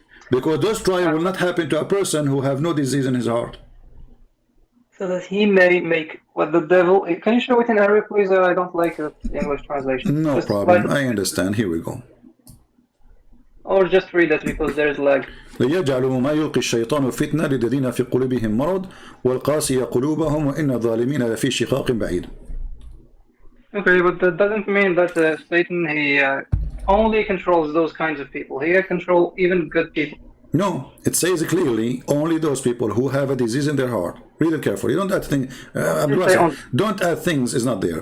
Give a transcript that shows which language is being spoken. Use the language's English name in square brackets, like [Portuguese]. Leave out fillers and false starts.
[English] Because those trial will not happen to a person who have no disease in his heart. So that he may make what the devil... Can you show it in Arabic, please? I don't like the English translation. No just problem. I understand. Here we go. Or just read it because there is lag. [Arabic] ليجعلوا ما يلقي الشيطان فتنة للذين في قلوبهم مرض والقاسية قلوبهم وإن الظالمين لفي شقاق بعيد. [English] Okay, but that doesn't mean that Satan, he only controls those kinds of people. He can control even good people. No, it says clearly only those people who have a disease in their heart. Read it carefully. Don't add things. Don't add things. Is not there.